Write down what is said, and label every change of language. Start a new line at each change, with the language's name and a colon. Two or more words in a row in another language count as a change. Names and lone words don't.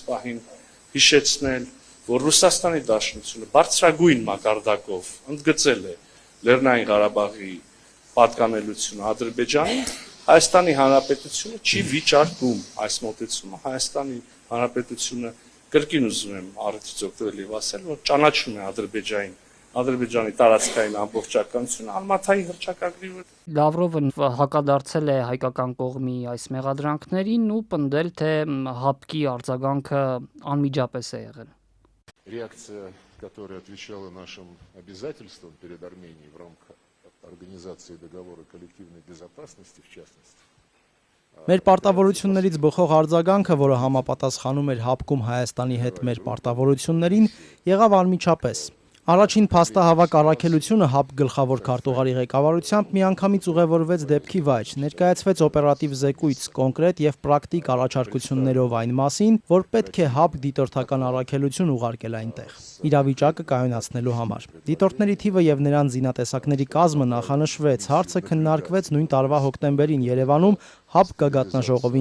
Armenian: պահին հիշեցնել, որ Ռուսաստանի Դաշնությունը բարձրագույն մակարդակով ընդգծել է Լեռնային Ղարաբաղի պատկանելությունը Ադրբեջանին, Հայաստանի Հանրապետությունը չի վիճարկում այս մոտեցումը, Հայաստանի Հանրապետությունը կրկին ուզում եմ առիթից օգտվել եւ ասել, որ ճանաչում է Ադրբեջանի տարածքային ամբողջականությունը Ալմաթայի հռչակագրի վրա։ Լավրովը հակադարձել է հայկական կողմի այս մեղադրանքներին ու պնդել, թե ՀԱՊԿ-ի արձագանքը անմիջապես է եղել։
Russian: Реакция, которая отвечала нашим обязательствам перед Арменией в рамках Организации договора коллективной безопасности, в частности.
Armenian: Մեր պարտավորություններից բխող արձագանքը, որը համապատասխանում էր ՀԱՊԿ-ում Հայաստանի հետ մեր պարտավորություններին, եղավ անմիջապես։ Առաջին փաստահավաք առաքելությունը ՀԱՊԿ գլխավոր քարտուղարի ղեկավարությամբ միանգամից ուղևորվեց դեպքի վայր, ներկայացվեց օպերատիվ զեկույց կոնկրետ եւ պրակտիկ առաջարկություններով այն մասին, որ պետք է ՀԱՊԿ դիտորդական առաքելություն ուղարկել այնտեղ, իրավիճակը կայունացնելու համար։ Դիտորդների թիվը եւ նրանց զինատեսակների կազմը նախանշվեց, հարցը քննարկվեց նույն տարվա հոկտեմբերին Երևանում ՀԱՊԿ գագաթնաժողովի